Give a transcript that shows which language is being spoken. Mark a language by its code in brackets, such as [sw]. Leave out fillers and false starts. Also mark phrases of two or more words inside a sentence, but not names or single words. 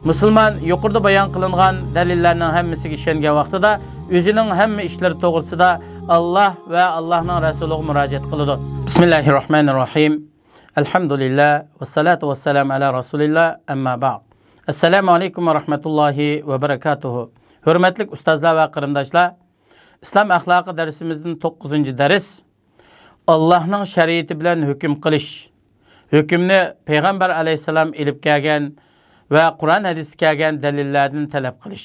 [uz] Müslüman yuqorida bayon qilingan dalillarning hammasiga ishongan vaqtida o'zining hamma ishlari to'g'risida Alloh va Allohning rasuliga murojaat qiladi. [ar] بسم الله الرحمن الرحيم. الحمد لله والصلاة والسلام على رسول الله أما بعد. السلام عليكم ورحمة الله وبركاته. [uz] Hurmatli ustozlar va qarindoshlar, islom axloqi darsimizning 9-dars Allohning shariati bilan hukm qilish. Hukmni payg'ambar alayhisalom ilib kelgan va Qur'on hadisda kelgan dalillardan talab qilish.